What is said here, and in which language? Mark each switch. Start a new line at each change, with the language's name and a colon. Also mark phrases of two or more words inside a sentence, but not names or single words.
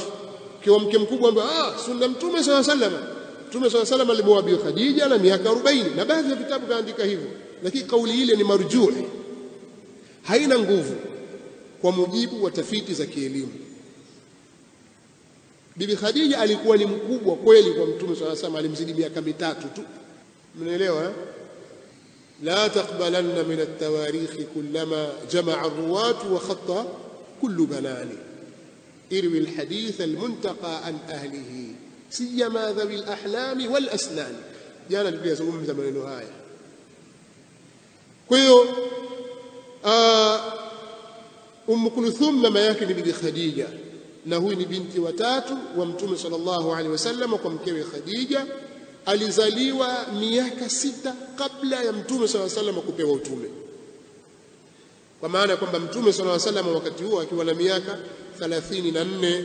Swahili: Kiwa mke mkubwa ambaye sunna Mtume
Arabic: صلى الله عليه وسلم,
Swahili: Mtume
Arabic: صلى الله عليه وسلم
Swahili: alimwoa Bibi Khadija na miaka 40, na baadhi ya vitabu vyaandika hivyo, lakini kauli ile ni marjuh, haina nguvu kwa mujibu wa tafiti za kielimu. Bibi Khadija alikuwa ni mkubwa kweli kwa Mtume
Arabic: صلى الله عليه وسلم,
Swahili: alimzidi miaka 3 tu. Mnaelewa?
Arabic: لا تقبلن من التواريخ كلما جمع الرواة وخط كل بنان اروِ الحديث المنتقى عن أهله سيما ذوي الأحلام والأسنان.
Swahili: Jana tulizungumza maneno haya. Kwa hiyo Kulthum mama yake ni Bibi Khadija, na huyu ni binti watatu wa Mtume
Arabic: صلى الله عليه وسلم
Swahili: kwa mkewe Khadija. Alizaliwa miaka 6 kabla ya Mtume
Arabic: صلى الله عليه وسلم
Swahili: kupewa utume, kwa maana kwamba Mtume
Arabic: صلى الله عليه وسلم
Swahili: wakati huo akiwa na miaka 34.